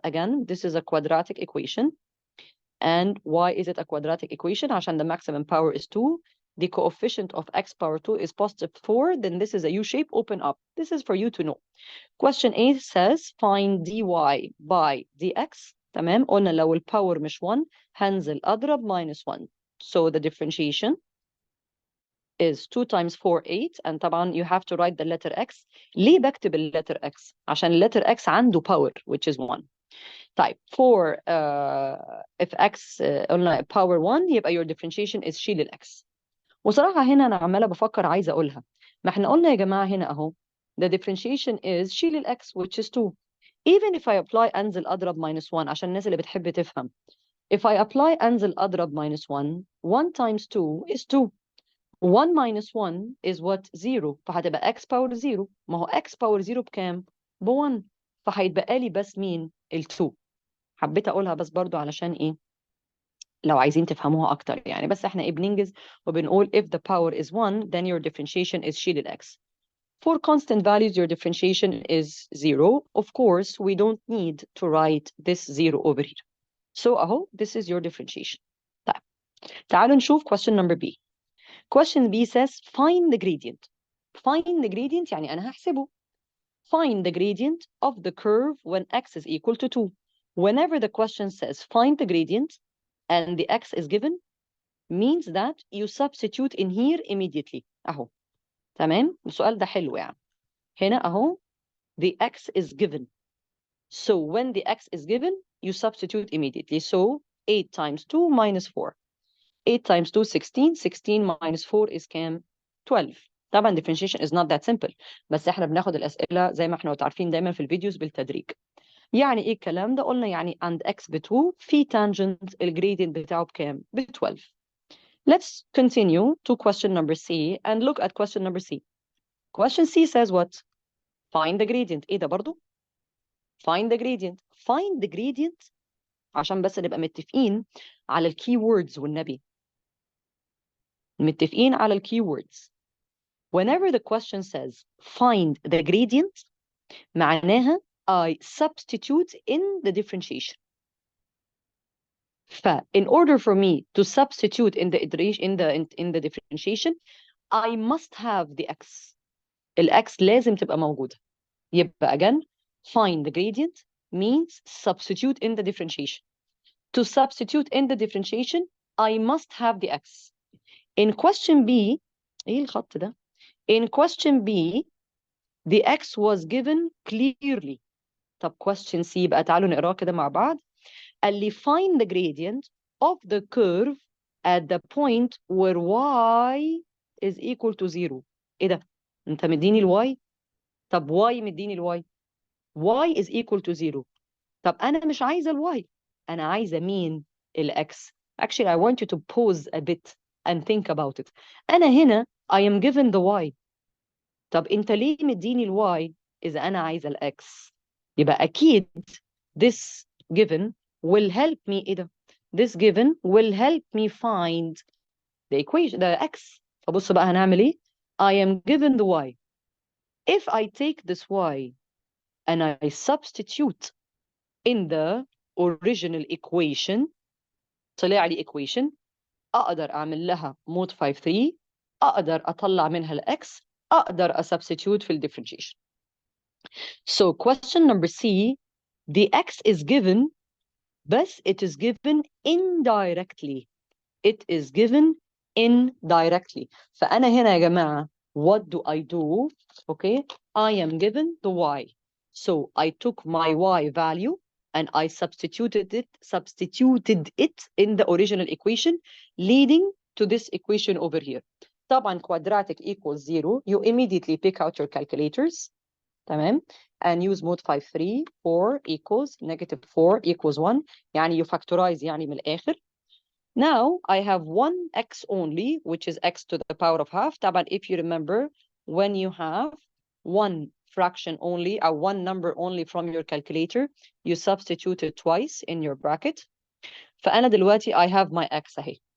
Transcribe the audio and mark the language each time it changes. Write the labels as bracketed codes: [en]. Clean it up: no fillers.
[en] Again, this is a quadratic equation. And why is it a quadratic equation? عشان the maximum power is 2. The coefficient of x power 2 is positive 4. Then this is a U-shape. Open up. This is for you to know. Question A says find dy by dx. [ar] تمام. قلنا لو الباور مش 1 هنزل أضرب minus 1. [en] So the differentiation is 2 times 4, 8. And طبعا you have to write the letter x. [ar] ليه بكتب [en] letter x? عشان letter x عنده power, which is 1. طيب for if x قلنا power 1 يبقى your differentiation is شيل الx. [ar] وصراحة هنا أنا عمالة بفكر عايزة أقولها. ما احنا قلنا يا جماعة هنا أهو [en] the differentiation is [ar] شيل الx which is 2. [en] Even if I apply [ar] أنزل أضرب minus 1 عشان الناس اللي بتحب تفهم. [en] If I apply أنزل أضرب minus 1, 1 times 2 is 2. 1 minus 1 is what? 0. فهتبقى x power 0. [ar] ما هو x power 0 بكام؟ ب 1. فهيتبقى لي بس مين؟ ال 2. حبيت أقولها بس برضو علشان إيه؟ لو عايزين تفهموها أكتر يعني. بس إحنا إيه بننجز وبنقول [en] if the power is 1 then your differentiation is شيل ال x. For constant values your differentiation is 0. Of course we don't need to write this 0 over here. So أهو this is your differentiation. [ar] طيب تعالوا نشوف [en] question number B. Question B says find the gradient. Find the gradient [ar] يعني أنا هحسبه. [en] Find the gradient of the curve when x is equal to 2. Whenever the question says find the gradient and the x is given, means that you substitute in here immediately. [ar] أهو. تمام؟ السؤال ده حلو يعني. [en] هنا أهو the x is given. So when the x is given, you substitute immediately. So 8 times 2 minus 4. 8 times 2, 16. 16 minus 4 is كام؟ 12. طبعا differentiation is not that simple. [ar] بس احنا بناخد الأسئلة زي ما احنا عارفين دايما في الفيديوز بالتدريج. يعني ايه الكلام ده؟ قلنا يعني عند x ب 2 في tangent الجريدينت بتاعه بكام؟ ب 12. [en] Let's continue to question number C and look at question number C. Question C says what? Find the gradient. [ar] ايه ده برضو؟ [en] Find the gradient. Find the gradient [ar] عشان بس نبقى متفقين على الكي ووردز والنبي. متفقين على الكي ووردز. [en] Whenever the question says find the gradient معناها I substitute in the differentiation. In order for me to substitute in the differentiation I must have the x. [ar] الx لازم تبقى موجودة. [en] يبقى again find the gradient means substitute in the differentiation. To substitute in the differentiation I must have the x. In question B [ar] ايه الخط ده? [en] In question B the x was given clearly. [ar] طب question C بقى تعالوا نقراه كده مع بعض. قال لي [en] find the gradient of the curve at the point where y is equal to 0. [ar] ايه ده؟ انت مديني الواي؟ طب y مديني الواي؟ y is equal to 0. طب انا مش عايزه الواي، انا عايزه مين؟ الاكس. [en] Actually I want you to pause a bit and think about it. [ar] انا هنا [en] I am given the y. [ar] طب انت ليه مديني الواي اذا انا عايزه الاكس؟ يبقى اكيد [en] this given will help me. [ar] ايه ده؟ [en] This given will help me find the equation, the x. [ar] فبص بقى هنعمل ايه؟ [en] I am given the y. If I take this y and I substitute in the original equation, [ar] طلع لي equation اقدر اعمل لها modify 3، اقدر اطلع منها الاكس، اقدر substitute في differentiation. [en] So question number C, the x is given but it is given indirectly. It is given indirectly. [ar] فأنا هنا يا جماعة [en] what do I do? Okay, I am given the y. So I took my y value and I substituted it in the original equation, leading to this equation over here. طبعا quadratic equals 0. You immediately pick out your calculators. تمام. And use modify 3. 4 equals negative 4 equals 1. يعني you factorize [ar] يعني من الآخر. [en] Now I have one x only, which is x to the power of half. طبعا if you remember, when you have 1 fraction only, a one number only from your calculator, you substitute it twice in your bracket. [ar] فأنا دلوقتي [en] I have my x أهي.